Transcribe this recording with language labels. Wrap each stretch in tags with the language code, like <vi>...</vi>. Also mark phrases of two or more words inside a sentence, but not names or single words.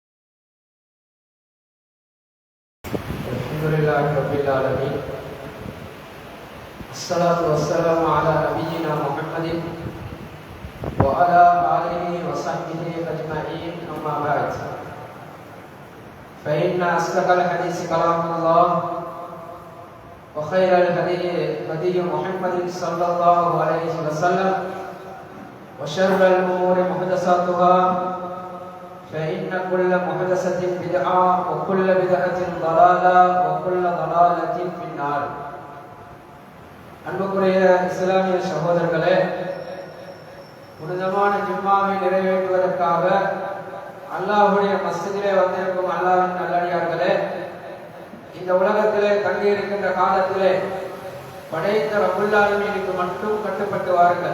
<ar>الحمد لله رب العالمين الصلاة والسلام على نبينا محمد وعلى آله وصحبه أجمعين أما بعد فإن أصدق الحديث كلام الله وخير الهدي هدي محمد صلى الله عليه وسلم وشر الأمور محدثاتها فإن كل محدثة بدعة وكل بدعة ضلالة وكل ضلالة في النار.</ar> <ta>அன்புக்குரிய இஸ்லாமிய சகோதரர்களே, புனிதமான ஜும்மாவை நிறைவேற்றுவதற்காக அல்லாஹ்வுடைய மஸ்ஜிதிலே வந்திருக்கும் அல்லாஹ்வின் நல்லடியார்களே, இந்த உலகத்திலே தங்கி இருக்கின்ற காலத்திலே படைத்த ரப்புல் ஆலமீனுக்கு மட்டும் கட்டுப்பட்டு வாருங்கள்.</ta>